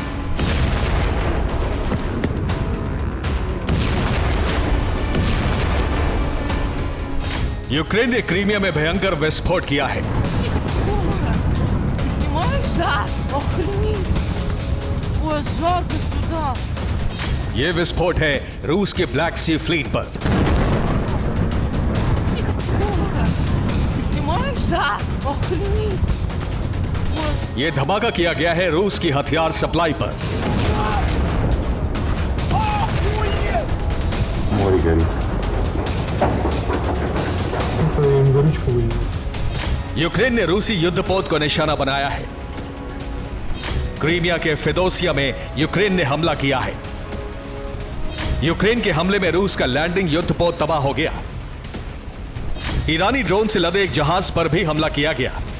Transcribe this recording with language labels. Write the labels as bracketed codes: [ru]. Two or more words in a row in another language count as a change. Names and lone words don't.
[hi] यूक्रेन ने क्रीमिया में भयंकर विस्फोट किया है। [ru] Ты снимаешь? Да. Охренеть. Ой, жалко сюда. [hi] यह विस्फोट है रूस के ब्लैक सी फ्लीट पर। [ru] Ты снимаешь? Да. Охренеть. [hi] यह धमाका किया गया है रूस की हथियार सप्लाई पर। [ru] Море горит. Горючку выйдет. [hi] यूक्रेन ने रूसी युद्धपोत को निशाना बनाया है। क्रीमिया के फेदोसिया में यूक्रेन ने हमला किया है। यूक्रेन के हमले में रूस का लैंडिंग युद्धपोत तबाह हो गया। ईरानी ड्रोन से लदे एक जहाज पर भी हमला किया गया।